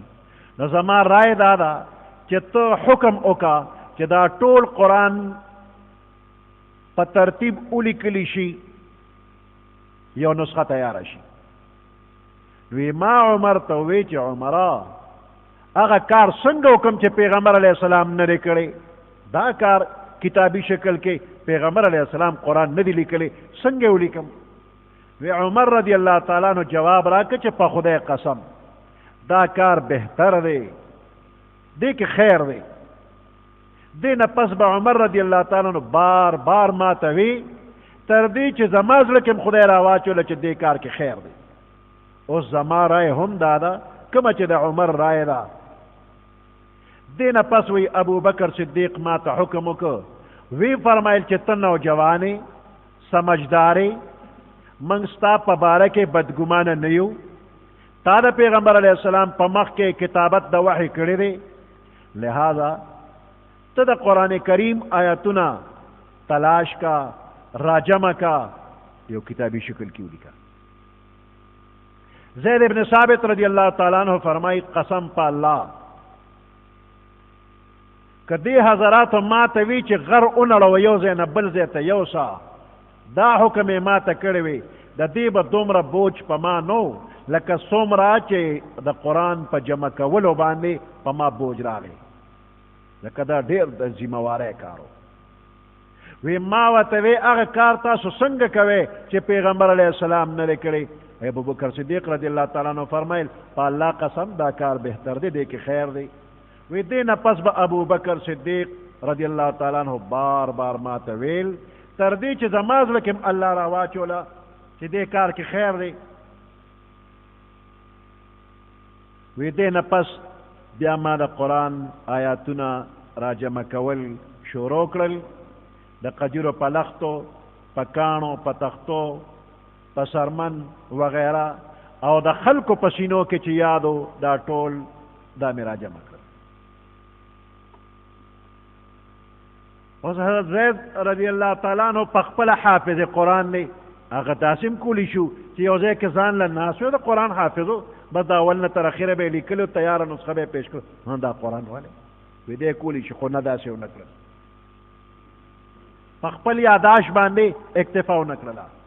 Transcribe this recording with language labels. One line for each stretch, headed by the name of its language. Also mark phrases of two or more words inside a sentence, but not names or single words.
Pashto: نو زما رای دا ده چې ته حکم وکړه چې دا ټول قرآن په ترتیب ولیکلی شي، یو نسخه تیاره شي. وی ما عمر ته وی چې عمره هغه کار څنګه وکم چې پیغمبر
Arabic: علیه السلام
Pashto: نه دی کړی؟ دا کار کتابی شکل کې پیغمبر
Arabic: علیه السلام
Pashto: قرآن نه دی لیکلی، څنګه ولیکم؟ وی عمر
Arabic: رضی اللہ تعالیٰ عنہ
Pashto: جواب راکړه چې په خدای قسم دا کار بهتر دی، دی کې خیر دی. دی نه پس به عمر
Arabic: رضی اللہ تعالیٰ عنہ
Pashto: بار بار ما ته وی تر دې چې زما زړه کې خدای راواچوله چې دې کار کې خیر دی. اوس زما رای هم دا ده کومه چې د عمر رای ده. دی نه پس وی ابو بکر صدیق ما ته حکم وکړ، وی فرمایل چې ته نوجوانې سمجھدارې، منږ ستا په باره کې بدګمانه نه یو، تا د پیغمبر
Arabic: علیہ السلام
Pashto: په مخ کې کتابت د وحی کړی دی، لہذا ته د قرآن کریم آیاتونه تلاش کا، راجمع کا، یو کتابی شکل کې ولیکه. زید ابن ثابت
Arabic: رضی اللہ تعالیٰ عنہ
Pashto: فرمائی قسم په الله که دې حضراتو ما ته وی چې غر اونړوه یو ځای نه بل ځای ته یوسه، دا حکم یې ما ته کړی وی، د دې به دومره بوج په ما نو لکه څومره چې د قرآن په جمع کولو باندې په ما بوج راغی، لکه دا ډېر د ذمهواری کار و. وی ما ورته وی هغه کار تاسو څنګه کوئ چې پیغمبر
Arabic: علیه السلام
Pashto: نه دی کړی؟ ابو بکر صدیق
Arabic: رضی اللہ تعالیٰ عنہ
Pashto: فرمایل په الله قسم دا کار بهتر دی، دی کې خیر دی. وی دی نه پس به ابو بکر صدیق
Arabic: رضی اللہ تعالیٰ عنہ
Pashto: بار بار ما ته ویل تر دې چې زما زړه کې الله راواچوله چې دې کار کې خیر دی. وی دی نه پس بیا ما د قرآن آیاتونه راجمع کول شروع کړل، د قجرو په لختو، په کاڼو، په تختو، په سرمن وغیرہ، او د خلکو په سینو کې چې یادو دا ټول دا مې راجمع کړل. اوس حضرت زید
Arabic: رضی اللہ تعالیٰ عنہ
Pashto: په خپله حافظ قرآن دی، هغه داسې کولی شو چې یو ځای کې ځان له ناست و د قرآن حافظو، بس د اول نه تر اخره به یې لیکلو، تیاره نسخه به یې پیش کړو، دا قرآن والی وی دی کولی شي، خو نه داسې ونه کړل، په خپل یاداش باندې اکتفا ونه کړله.